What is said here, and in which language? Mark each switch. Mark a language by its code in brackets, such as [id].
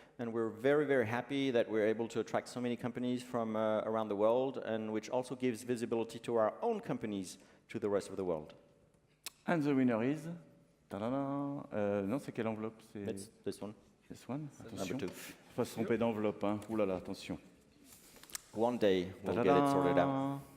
[en] And we're very, very happy that we're able to attract so many companies from around the world, and which also gives visibility to our own companies to the rest of the world. And the winner is... [fr] non, c'est quelle enveloppe? [en] It's this one, This one? number [fr] Attention. [en] 2. [fr] Faut pas se tromper d'enveloppe. Hein. Ouh là là, attention. [en] One day we'll get it sorted out.